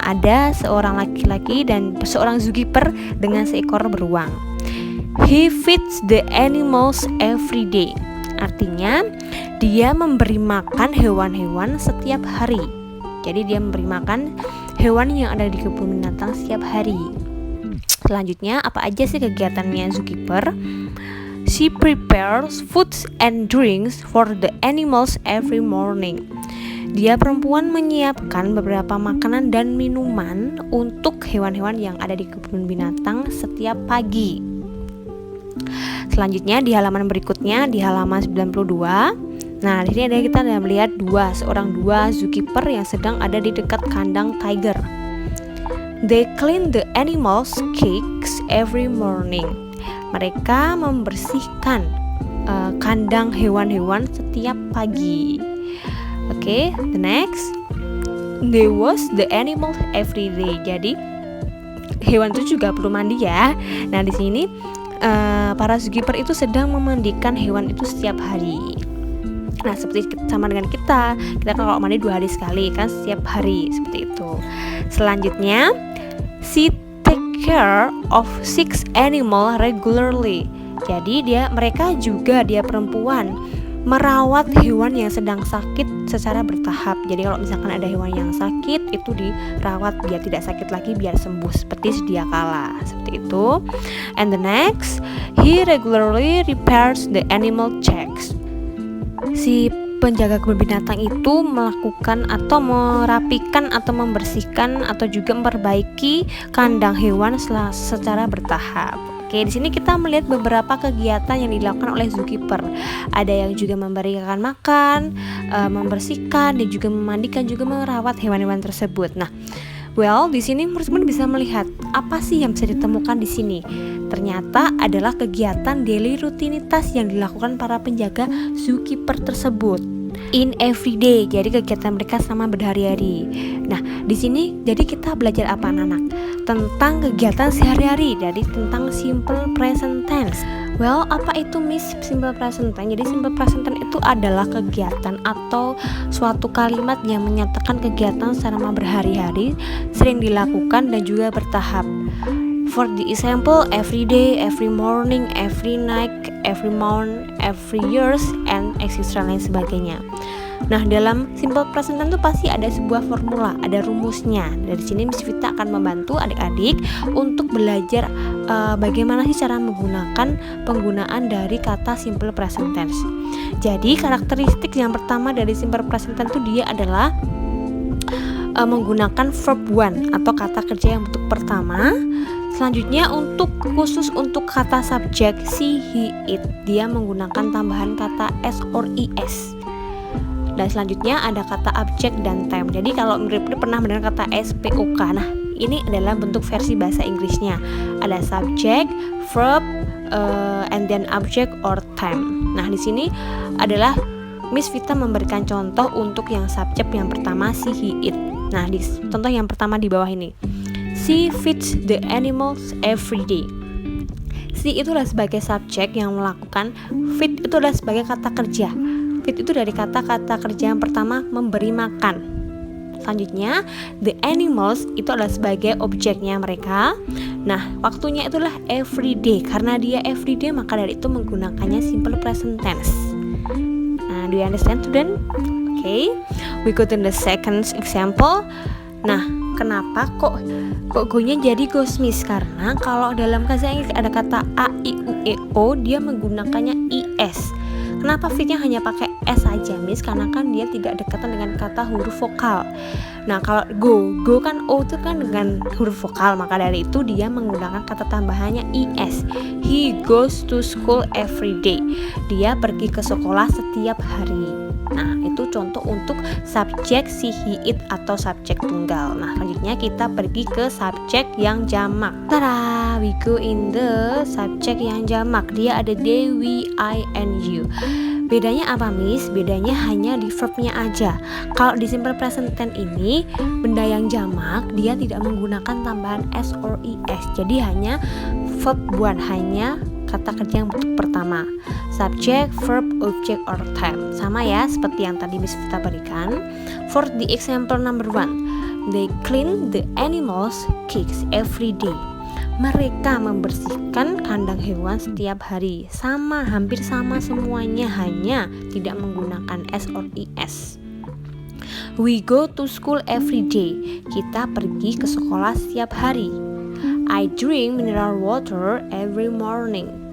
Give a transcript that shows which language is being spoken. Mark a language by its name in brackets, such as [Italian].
[Indonesian] Ada seorang laki-laki dan seorang zookeeper dengan seekor beruang. [English] He feeds the animals every day. [Indonesian] Artinya dia memberi makan hewan-hewan setiap hari. Jadi dia memberi makan hewan yang ada di kebun binatang setiap hari. Selanjutnya, apa aja sih kegiatannya zookeeper? [English] She prepares foods and drinks for the animals every morning. [Indonesian] Dia perempuan menyiapkan beberapa makanan dan minuman untuk hewan-hewan yang ada di kebun binatang setiap pagi. Selanjutnya di halaman berikutnya, di halaman 92. Nah, di sini ada kita melihat seorang zookeeper yang sedang ada di dekat kandang tiger. [English] They clean the animals' cakes every morning. [Indonesian] Mereka membersihkan kandang hewan-hewan setiap pagi. [English] Oke, the next. They wash the animals every day. [Indonesian] Jadi hewan itu juga perlu mandi ya. Nah, di sini para zookeeper itu sedang memandikan hewan itu setiap hari. Nah, seperti sama dengan kita kan kalau mandi 2 hari sekali kan, setiap hari seperti itu. Selanjutnya, [English] she take care of 6 animal regularly. [Indonesian] Jadi dia perempuan merawat hewan yang sedang sakit secara bertahap. Jadi kalau misalkan ada hewan yang sakit, itu dirawat biar tidak sakit lagi, biar sembuh seperti sedia kala, seperti itu. [English] And the next, he regularly repairs the animal checks. [Indonesian] Si penjaga kebun binatang itu melakukan atau merapikan atau membersihkan atau juga memperbaiki kandang hewan secara bertahap. Oke, di sini kita melihat beberapa kegiatan yang dilakukan oleh zookeeper. Ada yang juga memberikan makan, membersihkan, dan juga memandikan, juga merawat hewan-hewan tersebut. Nah, di sini teman-teman bisa melihat apa sih yang bisa ditemukan di sini. Ternyata adalah kegiatan daily rutinitas yang dilakukan para penjaga zookeeper tersebut. [English] In every day, [Indonesian] jadi kegiatan mereka sama berhari-hari. Nah, di sini jadi kita belajar apa anak-anak? Tentang kegiatan sehari-hari, jadi tentang simple present tense. Apa itu Miss simple present tense? Jadi simple present tense itu adalah kegiatan atau suatu kalimat yang menyatakan kegiatan secara berhari-hari, sering dilakukan dan juga bertahap. [English] For the example, every day, every morning, every night, every month, every years, and etc. [Indonesian] lain sebagainya. Nah, dalam simple present tense itu pasti ada sebuah formula, ada rumusnya. Dari sini Miss Vita akan membantu adik-adik untuk belajar bagaimana sih cara menggunakan penggunaan dari kata simple present tense. Jadi karakteristik yang pertama dari simple present tense itu dia adalah menggunakan verb one atau kata kerja yang bentuk pertama. Selanjutnya khusus untuk kata subjek she, he, it, dia menggunakan tambahan kata s or is. Dan selanjutnya ada kata object dan time. Jadi kalau murid-murid pernah mendengar kata spok, nah ini adalah bentuk versi bahasa Inggrisnya. [English] Ada subject, verb, and then object or time. [Indonesian] Nah, di sini adalah Miss Vita memberikan contoh untuk yang subjek yang pertama she, he, it. Nah, di contoh yang pertama di bawah ini. [English] She feeds the animals every day. [Indonesian] She itu adalah sebagai subjek yang melakukan, feed itu adalah sebagai kata kerja. Feed itu dari kata-kata kerja yang pertama, memberi makan. Selanjutnya, the animals itu adalah sebagai objeknya mereka. Nah, waktunya itulah every day. Karena dia every day, maka dari itu menggunakannya simple present tense. [English] Nah, do you understand, student? Okay, we go to the second example. [Indonesian] Nah, kenapa kok go-nya jadi goes miss? Karena kalau dalam bahasa Inggris ada kata a, i, u, e, o, dia menggunakannya is. Kenapa fitnya hanya pakai s saja, Miss? Karena kan dia tidak dekatan dengan kata huruf vokal. Nah, kalau go kan o itu kan dengan huruf vokal, maka dari itu dia menggunakan kata tambahannya is. [English] He goes to school every day. [Indonesian] Dia pergi ke sekolah setiap hari. Nah, itu contoh untuk subjek she, he, it atau subjek tunggal. Nah, selanjutnya kita pergi ke subjek yang jamak. Tada, [English] we go in the [Indonesian] subjek yang jamak. Dia ada they, we, I, and you. Bedanya apa, Miss? Bedanya hanya di verbnya aja. Kalau di simple present tense ini, benda yang jamak dia tidak menggunakan tambahan s or is. Jadi hanya verb one, hanya kata kerja yang bentuk pertama. Subject, verb, object, or time. Sama ya, seperti yang tadi Miss Vita berikan. [English] For the example number 1, they clean the animals' cakes every day. [Indonesian] Mereka membersihkan kandang hewan setiap hari. Sama, hampir sama semuanya, hanya tidak menggunakan s or is. [English] We go to school every day. [Indonesian] Kita pergi ke sekolah setiap hari. [English] I drink mineral water every morning.